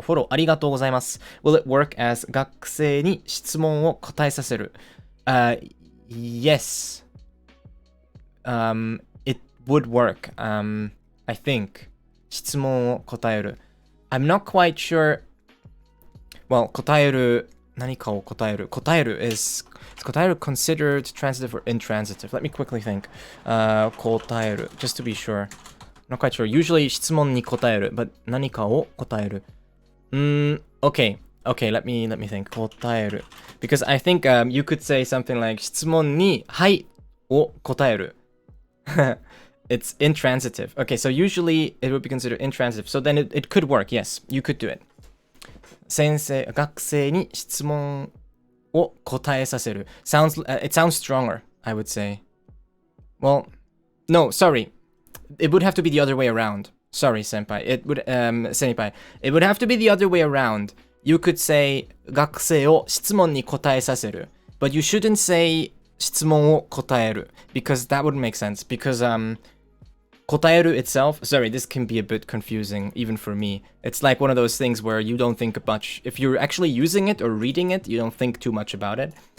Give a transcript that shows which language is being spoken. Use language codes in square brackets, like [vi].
[ja] フォローありがとうございます. [en] Will it work as [ja] 学生に質問を答えさせる? [en] Yes. It would work. I think. [ja] 質問を答える. [en] I'm not quite sure. [ja] Well, 答える何かを答える. [en] 答える is答える considered transitive or intransitive? Let me quickly think. 答える just to be sure. Not quite sure. Usually [ja] 質問に答える [en] but [ja] 何かを答える. [en] Okay, let me think. 答える because I think you could say something like [ja] 質問にはいを答える. [en] It's intransitive. Okay, so usually it would be considered intransitive. So then it could work. Yes, you could do it. [ja] 学生に質問を答えさせる. [en] It sounds stronger, I would say. Well, no, sorry. It would have to be the other way around. Sorry, senpai. Senpai. It would have to be the other way around. You could say [ja] 学生を質問に答えさせる. [en] But you shouldn't say [ja] 質問を答える. [en] Because that wouldn't make sense. Because, 答える itself, sorry, this can be a bit confusing, even for me. It's like one of those things where you don't think much. If you're actually using it or reading it, you don't think too much about it.